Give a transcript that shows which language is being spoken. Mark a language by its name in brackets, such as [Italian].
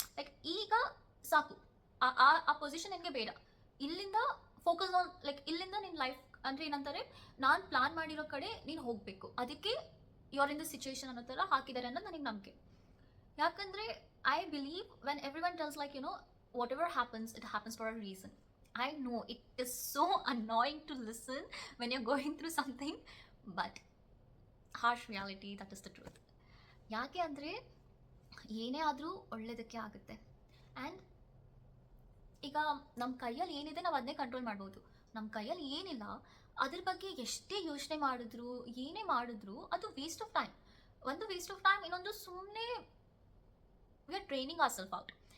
[Kannada] Like ಈಗ ಸಾಕು, ಆ ಆ ಆ ಪೊಸಿಷನ್ ನಿನಗೆ ಬೇಡ, ಇಲ್ಲಿಂದ ಫೋಕಸ್ ಆನ್, ಲೈಕ್ ಇಲ್ಲಿಂದ ನಿನ್ನ ಲೈಫ್ ಅಂದರೆ ಏನಂತಾರೆ, ನಾನು ಪ್ಲಾನ್ ಮಾಡಿರೋ ಕಡೆ ನೀನು ಹೋಗಬೇಕು, ಅದಕ್ಕೆ [English] you are in the situation [Kannada] ಅನ್ನೋ ಥರ ಹಾಕಿದ್ದಾರೆ ಅನ್ನೋದು ನನಗೆ ನಂಬಿಕೆ. [English] ಯಾಕಂದರೆ I believe when everyone tells like whatever happens, it happens for a reason. I know it is so annoying to listen when you're going through something, but harsh reality, that is the truth. [Kannada] ಯಾಕೆ ಅಂದರೆ ಏನೇ ಆದರೂ ಒಳ್ಳೆಯದಕ್ಕೆ ಆಗುತ್ತೆ. And ಈಗ ನಮ್ಮ ಕೈಯಲ್ಲಿ ಏನಿದೆ ನಾವು ಅದನ್ನೇ ಕಂಟ್ರೋಲ್ ಮಾಡ್ಬೋದು. ನಮ್ಮ ಕೈಯಲ್ಲಿ ಏನಿಲ್ಲ ಅದ್ರ ಬಗ್ಗೆ ಎಷ್ಟೇ ಯೋಚನೆ ಮಾಡಿದ್ರು ಏನೇ ಮಾಡಿದ್ರು ಅದು ವೇಸ್ಟ್ ಆಫ್ ಟೈಮ್. ಒಂದು ವೇಸ್ಟ್ ಆಫ್ ಟೈಮ್, ಇನ್ನೊಂದು ಸುಮ್ಮನೆ [English] We are training our self out.